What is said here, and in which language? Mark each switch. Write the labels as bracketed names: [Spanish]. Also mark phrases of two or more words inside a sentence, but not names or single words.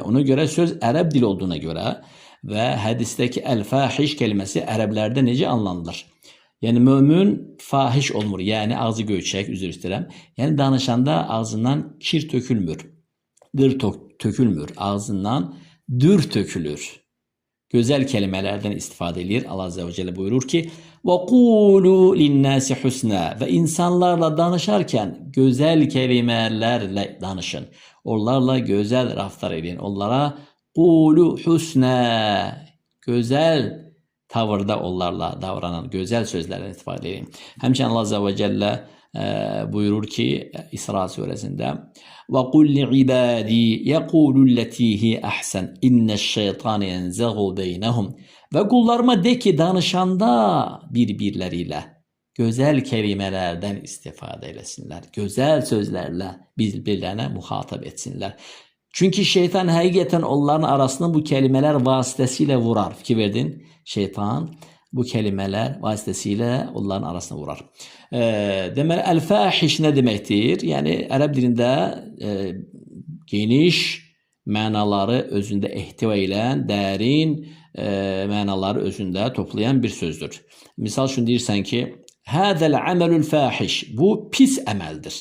[Azerbaijani] Ona görə söz ərəb dili olduğuna görə və hədisdəki əl-fahiş keliməsi ərəblərdə necə anlanılır? Yəni, mömin fahiş olmur, yəni ağzı göyçək, üzr istəyirəm. Yəni, danışanda ağzından kir tökülmür, dır tökülmür, ağzından dür tökülür. Gözəl kelimələrdən istifadə edir. Allah [Arabic] عز وجل [Azerbaijani] buyurur ki: [Arabic] وَقُولُوا لِلنَّاسِ حُسْنًا, [Azerbaijani] və insanlarla danışarkən gözəl kelimələrlə danışın. Onlarla gözəl raftar edin. Onlara [Arabic] قُولُوا حُسْنًا, [Azerbaijani] gözəl tavırda onlarla davranan, gözəl sözlərdən istifadə edin. Həmçinin Allah [Arabic] عز وجل [Azerbaijani] buyurur ki İsra suresinde: [Arabic] وَقُلْ لِعِبَادِي يَقُولُ الَّتِي هِيَ أَحْسَنُ إِنَّ الشَّيْطَانَ يَنْزَغُ بَيْنَهُمْ. [Turkish] Ve kullarıma de ki, danışanda birbirleriyle güzel kelimelerden istifade etsinler. Güzel sözlerle birbirlerine muhatap etsinler. Çünkü şeytan hakikaten onların arasında bu kelimeler vasıtasıyla vurar. [Azerbaijani] Fikir verdin? [Turkish] Şeytan bu kelimeler vasıtasıyla onların arasına vurar. [Azerbaijani] Deməli, əl-fahiş nə deməkdir? Yəni, ərəb dilində geniş mənaları özündə ehtiva edən, dərin mənaları özündə toplayan bir sözdür. Misal üçün deyirsən ki, [Arabic] هذا العمل الفاحش, [Azerbaijani] bu pis əməldir.